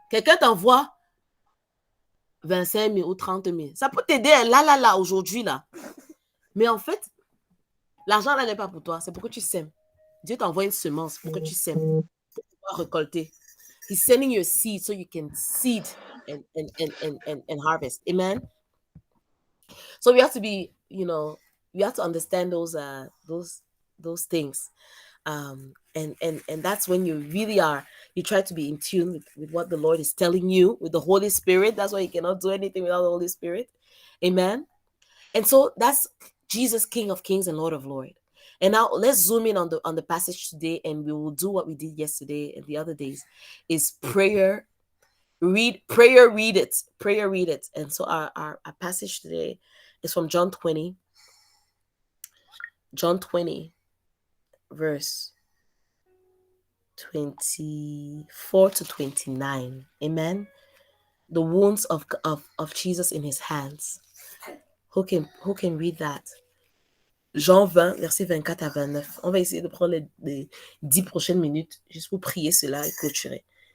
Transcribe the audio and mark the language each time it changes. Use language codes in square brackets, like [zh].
[fr] Quelqu'un t'envoie 25 000 ou 30 000. Ça peut t'aider là, aujourd'hui, là. Mais en fait, l'argent là n'est pas pour toi. C'est pour que tu sèmes. Dieu t'envoie une semence pour que tu sèmes. Pour pouvoir récolter. [en] He's sending you a seed so you can seed and harvest. Amen? So we have to be, you know, we have to understand those things. And that's when you really are, you try to be in tune with what the Lord is telling you, with the Holy Spirit. That's why you cannot do anything without the Holy Spirit. Amen. And so that's Jesus, King of Kings and Lord of Lords. And now let's zoom in on the passage today, and we will do what we did yesterday and the other days, is prayer. Read it. And so our passage today is from John 20, verse 24 to 29. Amen. The wounds of Jesus in his hands. Who can read that? [fr] Jean 20, verset 24 à 29. On va essayer de prendre les 10 prochaines minutes juste pour prier cela et clôturer.